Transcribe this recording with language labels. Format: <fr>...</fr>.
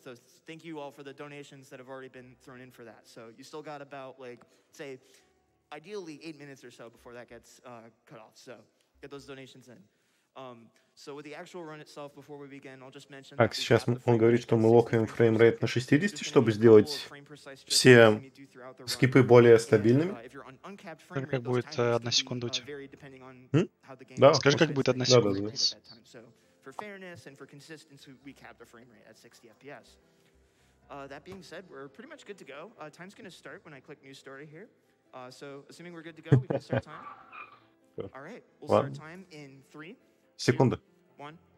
<en>So thank you all for the donations that have already been thrown in for that. So you still got about, like, say, ideally 8 minutes or so before that gets cut off. So get those donations in. So with the actual run itself, before we begin, I'll just mention.</en> <ru>Так, сейчас он говорит, что мы локаем фреймрейт на 60, чтобы сделать все скипы более стабильными. Скажи, как будет 1 секунда у тебя. Да. Скажи, как будет 1 секунда.</ru> <en>For fairness and for consistency, we cap the frame rate at 60 FPS. That being said, we're pretty much good to go. Time's going to start when I click new story here. So assuming we're good to go, we can start time. All right, we'll start time in 3.</en> <ru>Секунда. 1.</ru>